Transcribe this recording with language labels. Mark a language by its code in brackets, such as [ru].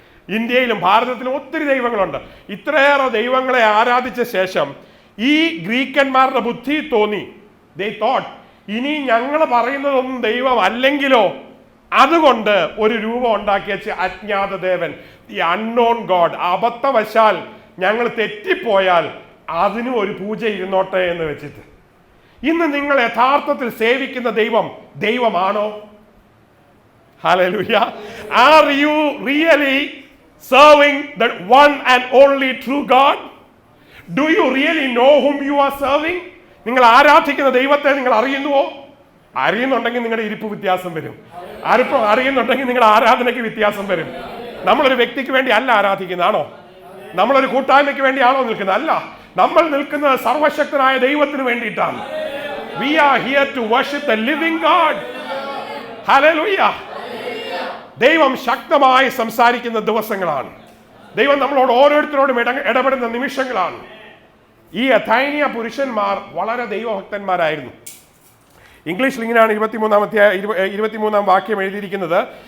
[ml] ഇന്ത്യയിലും ഭാരതത്തിലും ഒത്തിരി ദൈവങ്ങളുണ്ട്. ഇത്രയേറെ ദൈവങ്ങളെ ആരാധിച്ച ശേഷം ഈ ഗ്രീക്കന്മാരുടെ ബുദ്ധി തോന്നി, ദേ തോട്ട്, ഇനി ഞങ്ങൾ പറയുന്നതൊന്നും ദൈവം അല്ലെങ്കിലോ, അതുകൊണ്ട് ഒരു രൂപം ഉണ്ടാക്കി വെച്ച് അജ്ഞാത ദേവൻ, [en] The unknown god. [ml] അബദ്ധവശാൽ ഞങ്ങൾ തെറ്റിപ്പോയാൽ അതിനും ഒരു പൂജ ഇരുന്നോട്ടെ എന്ന് വെച്ചിട്ട്. ഇന്ന് നിങ്ങൾ യഥാർത്ഥത്തിൽ സേവിക്കുന്ന ദൈവം ദൈവമാണോ? Hallelujah. [en] Are you really serving the one and only true God? Do you really know whom you are serving? [ml] നിങ്ങൾ ആരാധിക്കുന്ന ദൈവത്തെ നിങ്ങൾ അറിയുന്നുവോ? അറിയുന്നുണ്ടെങ്കിൽ നിങ്ങളുടെ ഇരിപ്പ് വ്യത്യാസം വരും. അറിയുന്നുണ്ടെങ്കിൽ നിങ്ങളുടെ ആരാധനയ്ക്ക് വ്യത്യാസം വരും. നമ്മളൊരു വ്യക്തിക്ക് വേണ്ടി അല്ല ആരാധിക്കുന്നതാണോ? നമ്മളൊരു കൂട്ടായ്മയ്ക്ക് വേണ്ടിയാണോ നിൽക്കുന്നത്? അല്ല, നമ്മൾ നിൽക്കുന്നത് സർവശക്തനായ ദൈവത്തിന് വേണ്ടിയിട്ടാണ്. [en] We are here to worship the living God. Hallelujah. [ml] ദൈവം ശക്തമായി സംസാരിക്കുന്ന ദിവസങ്ങളാണ്. ദൈവം നമ്മളോട് ഓരോരുത്തരോടും ഇടപെടുന്ന നിമിഷങ്ങളാണ്. ഈ അഥൈനിയ പുരുഷന്മാർ വളരെ ദൈവഭക്തന്മാരായിരുന്നു. ഇംഗ്ലീഷിൽ ഇങ്ങനെയാണ് 23-ാം വാക്യം എഴുതിയിരിക്കുന്നത്.